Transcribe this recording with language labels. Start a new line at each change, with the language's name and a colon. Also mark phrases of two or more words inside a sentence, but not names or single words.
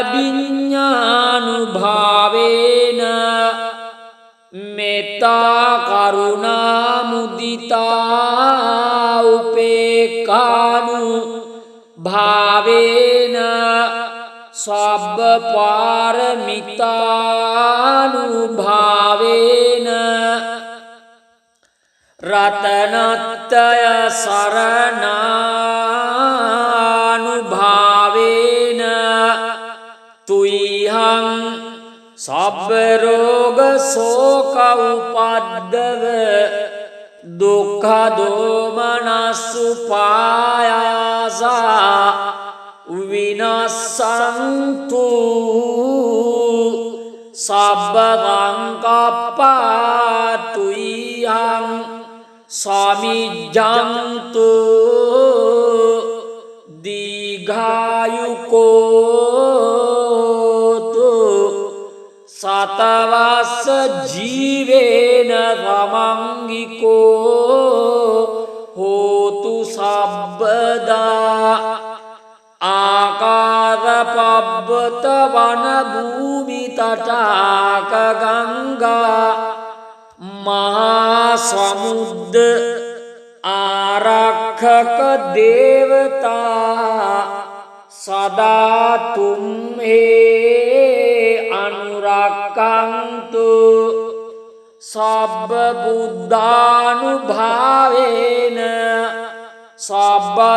Pali: විඤ්ඤානුභාවේන මෙත්තා කරුණා මුදිතා උපේක්ඛානුභාවේන සබ්බ පාරමිතානුභාවේන රතනත්තය සරණානුභාවේන තුයිහං සබ්බ රෝග ශෝක උපද්දව දුක්ඛ දෝමනස්සුපායාසා විනස්සන්තු සබ්බ සංකප්පා තුයිහං සමිජ්ජන්තු දීඝායුකෝතු සතවස්ස ජීවේන සමංගිකෝ හෝතු සබ්බදා ආකාරපබ්බත වන භූමි තටාක ගංගා මහා සමුද්ද ආරක්ෂක දේවතා සදා තුම්හේ අනුරක්ඛන්තු සබ්බ බුද්ධානුභාවේන සබ්බ